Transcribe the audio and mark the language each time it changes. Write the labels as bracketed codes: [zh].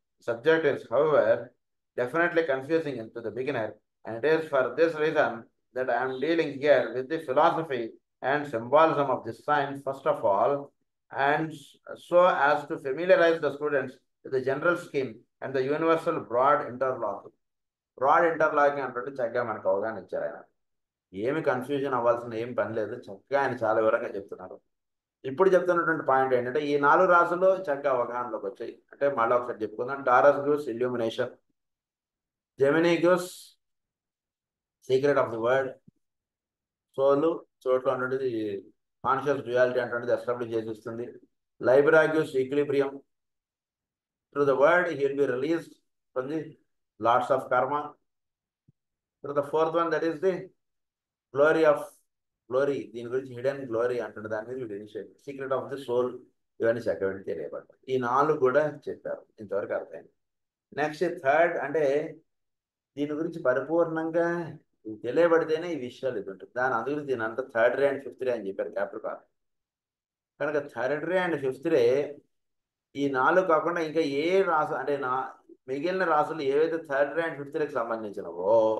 [en] Subject is, however, definitely confusing to the beginner, and it is for this reason that I am dealing here with the philosophy and symbolism of this sign first of all, and so as to familiarize the students with the general scheme and the universal broad interlocking. [te] Broad interlocking అంటే చక్కగా మనకు అవగాహన ఇచ్చారు ఆయన. ఏమి confusion అవ్వాల్సిన ఏం పని లేదు. చక్కగా ఆయన చాలా వివరంగా చెప్తున్నారు. ఇప్పుడు చెప్తున్నటువంటి పాయింట్ ఏంటంటే ఈ 4 రాసులు చక్కగా అవగాహనలోకి వచ్చాయి. అంటే మళ్ళీ ఒకసారి చెప్పుకుందాం. [en] Taurus gives illumination, Gemini gives secret of the word, [te] సోలు చోట్ల ఉన్నది [en] Conscious duality అంటే establish చేసిస్తుంది. Libra gives equilibrium. Through the word he will be released from the lords of karma. Through the fourth one, that is the glory of glory. [te] దీని గురించి hidden glory అంటుంది. దాని మీద సీక్రెట్ ఆఫ్ ది సోల్ ఇవన్నీ చక్కగా తెలియబడతాయి. ఈ 4 కూడా చెప్పారు. ఇంతవరకు అర్థమైంది. నెక్స్ట్ థర్డ్ అంటే దీని గురించి పరిపూర్ణంగా తెలియబడితేనే ఈ విషయాలు ఇది ఉంటుంది. అందుగురించి దీని అంతా థర్డ్ రే అండ్ ఫిఫ్త్ రే అని చెప్పారు క్యాప్రికార్న్. కనుక థర్డ్ రే అండ్ ఫిఫ్త్ రే ఈ 4 కాకుండా ఇంకా ఏ రాసు అంటే మిగిలిన రాసులు ఏవైతే third ray and fifth Reiki సంబంధించినవో